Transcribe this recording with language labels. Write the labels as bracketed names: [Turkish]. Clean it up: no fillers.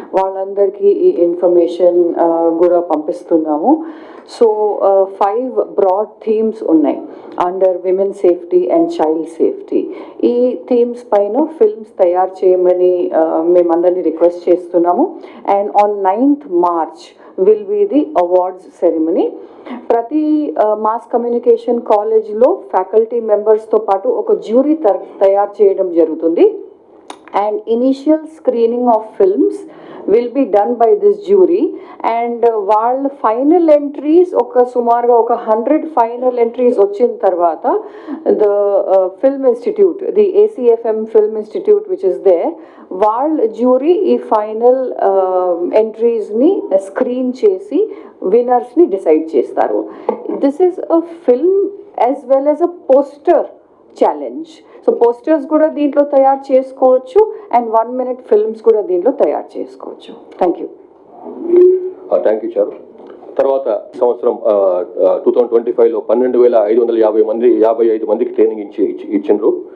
[Telugu] వాళ్ళందరికీ ఈ ఇన్ఫర్మేషన్ కూడా పంపిస్తున్నాము. [English] so 5 broad themes [Telugu] ఉన్నాయి [English] Under women safety and child safety. [Telugu] ఈ థీమ్స్ పైన ఫిల్మ్స్ తయారు చేయమని మేమందరినీ రిక్వెస్ట్ చేస్తున్నాము. [English] And on 9th March will be the awards ceremony. [Telugu] ప్రతి మాస్ కమ్యూనికేషన్ కాలేజ్లో ఫ్యాకల్టీ మెంబర్స్తో పాటు ఒక జ్యూరీ తయారు చేయడం జరుగుతుంది. [English] and initial screening of films will be done by this jury, and [Telugu] వాళ్ళ [English] final entries [Telugu] ఒక సుమారుగా ఒక [English] 100 final entries [Telugu] వచ్చిన తర్వాత [English] the film institute, the ACFM film institute which is there, [Telugu] వాళ్ళ [English] jury [Telugu] ఈ [English] final entries [Telugu] ని స్క్రీన్ చేసి [English] winners [Telugu] ని డిసైడ్ చేస్తారు. [English] This is a film as well as a poster challenge. [Telugu] So posters కూడా దీంట్లో తయారు చేసుకోవచ్చు అండ్ 1 minute ఫిల్మ్స్ కూడా దీంట్లో తయారు చేసుకోవచ్చు. [English] Thank you. Thank you Charu. [Telugu] తర్వాత సంవత్సరం 2025లో 12,555 మందికి ట్రైనింగ్ ఇచ్చిండ్రు.